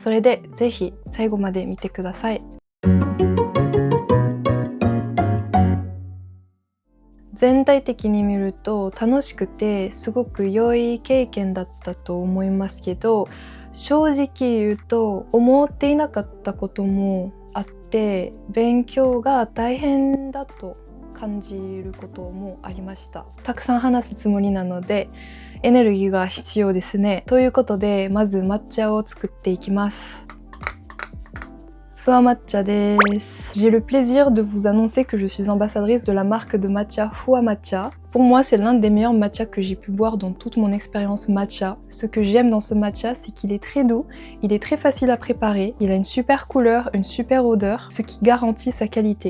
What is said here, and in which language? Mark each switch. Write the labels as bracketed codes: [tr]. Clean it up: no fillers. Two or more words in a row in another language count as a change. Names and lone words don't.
[ja] それでぜひ最後まで見てください。全体的に見ると楽しくてすごく良い経験だったと思いますけど、正直言うと思っていなかったこともあって、勉強が大変だと感じることもありました。たくさん話すつもりなのでエネルギーが必要ですね。ということでまず抹茶を作っていきます。Fua Matcha des. [fr] J'ai le plaisir de vous annoncer que je suis ambassadrice de la marque de matcha Fua Matcha. Pour moi, c'est l'un des meilleurs matchas que j'ai pu boire dans toute mon expérience matcha. Ce que j'aime dans ce matcha, c'est qu'il est très doux, il est très facile à préparer, il a une super couleur, une super odeur, ce qui garantit sa qualité.